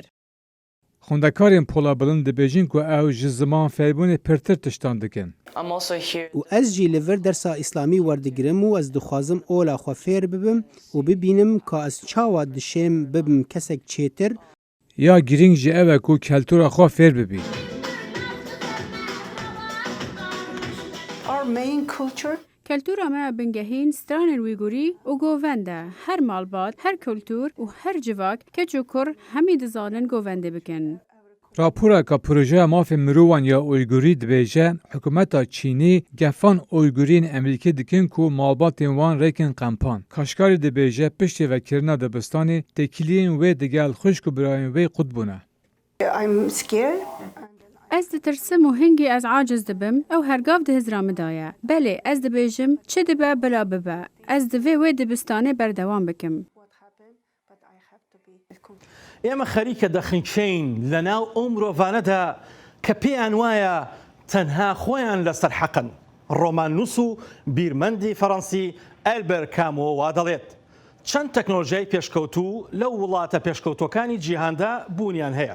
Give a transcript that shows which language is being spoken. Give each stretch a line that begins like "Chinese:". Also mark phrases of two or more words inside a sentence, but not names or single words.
Kurdish: Xwendekarên pola bilind dibêjin ku ew ji ziman fêrbûnê pirtir tiştan dikin. û ez jî li vir dersa îslamî werdigirim û ez dixwazim ola xwe fêr bibim û bibînim ka ez çawa dişêm bibim kesek çêtir. Ya girîng ji ev e ku keltura xwe fêr bibî.
English: Our main culture
Kurdish: Keltura me bingehîn stranên Wîgurî û govend e. Her malbat, her kultûr û her civak keç û kur hemî dizanin govendê bikin. Raporeka projeya mafê mirovan ya Uygurî dibêje hikûmeta Çînî gefan Uygurîn Emerîkî dikin ku malbatên wan rêkin qempan. Kaşkarî dibêje piştî vekirina dibistanê têkiliyên wê digel xwişk û birayên wê qut bûne.
English: I'm scared.
Kurdish: Ez ditirsim û hingî ez aciz dibim ew hergav di hizra me daye. Belê ez dibêjim çi dibe bila bibe. Ez divê wê dibistanê berdewam bikim.
Central Kurdish: ئێمە خەریکە دەخنکەین لە ناو ئەو مرۆڤانەدا کە پێیان وایە تەنها خۆیان لەسەر حەقن. ڕۆمان نووس و بیرمەندی فەڕەنسی ئەلبەر کامۆ وا دەڵێت چەند تەکنۆلۆژیای پێشکەوتوو لەو وڵاتە پێشکەوتوەکانی جیهاندا بوونیان هەیە.